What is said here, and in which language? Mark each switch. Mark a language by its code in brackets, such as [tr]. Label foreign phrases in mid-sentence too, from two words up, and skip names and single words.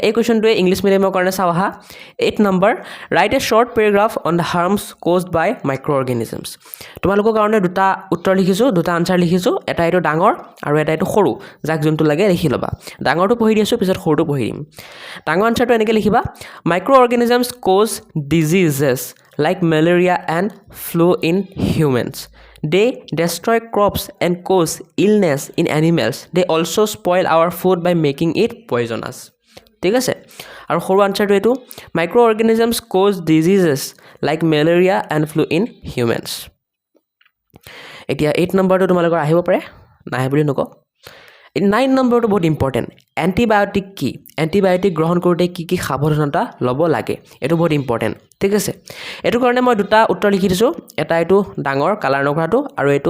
[as] এই কোৱেশ্চনটোৱে ইংলিছ মিডিয়ামৰ কাৰণে চাও আহা 8 নম্বৰ [en] write a short paragraph on the harms caused by micro organisms [as] তোমালোকৰ কাৰণে দুটা উত্তৰ লিখিছো দুটা আনসাৰ লিখিছো এটা এইটো ডাঙৰ আৰু এটা এইটো সৰু যাক যোনটো লাগে লিখি লবা ডাঙৰটো পঢ়ি দিছো পিছত সৰুটো পঢ়ি দিম ডাঙৰ আনসাৰটো এনেকৈ লিখিবা [en] micro organisms cause diseases [as] like malaria and flu in humans. [en] They destroy crops and cause illness in animals. They also spoil our food by making it poisonous. [as] ঠিক আছে আৰু সৰু আনসাৰটো এটো [en] microorganisms cause diseases like malaria and flu in humans. [as] এতিয়া 8 নম্বৰটো তোমালোকৰ আহিব পাৰে নাই বুলি নক 9 নম্বৰটো বহুত ইম্পৰ্টেন্ট এন্টিবায়োটিক কি এন্টিবায়োটিক গ্ৰহণ কৰোঁতে কি কি সাৱধানতা ল'ব লাগে এটো বহুত ইম্পৰ্টেন্ট ঠিক আছে এটো কাৰণে মই দুটা উত্তৰ লিখি দিছো এটা এটো ডাঙৰ কালাৰ নকৰাটো আৰু এটো